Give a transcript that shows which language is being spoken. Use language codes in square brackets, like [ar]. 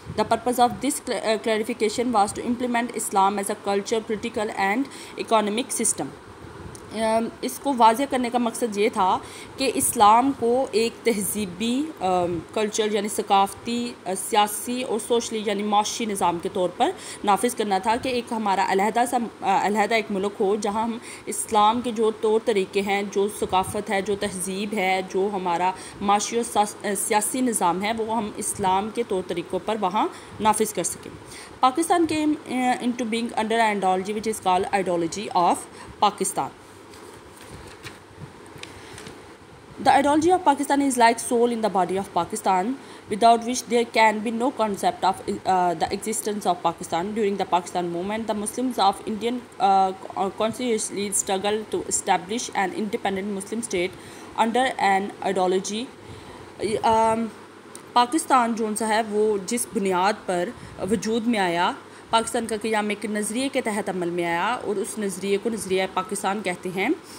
[en] The purpose of this clarification was to implement Islam as a culture, political and economic system. [ur] اس کو واضح کرنے کا مقصد یہ تھا کہ اسلام کو ایک تہذیبی کلچر یعنی ثقافتی، سیاسی اور سوشلی یعنی معاشی نظام کے طور پر نافذ کرنا تھا کہ ایک ہمارا علیحدہ ایک ملک ہو جہاں ہم اسلام کے جو طور طریقے ہیں، جو ثقافت ہے، جو تہذیب ہے، جو ہمارا معاشی اور سیاسی نظام ہے وہ ہم اسلام کے طور طریقوں پر وہاں نافذ کر سکیں. [en] Pakistan came into being under an ideology which is called ideology of Pakistan. The ideology of Pakistan is like soul in the body of Pakistan, without which there can be no concept of the existence of Pakistan. During the Pakistan movement, the Muslims of Indian consciously struggled to establish an independent Muslim state under an ideology. [ur] Pakistan جو سا ہے وہ جس بنیاد پر وجود میں آیا، پاکستان کا قیام ایک نظریے کے تحت عمل میں آیا اور اس نظریے کو نظریہ پاکستان کہتے ہیں.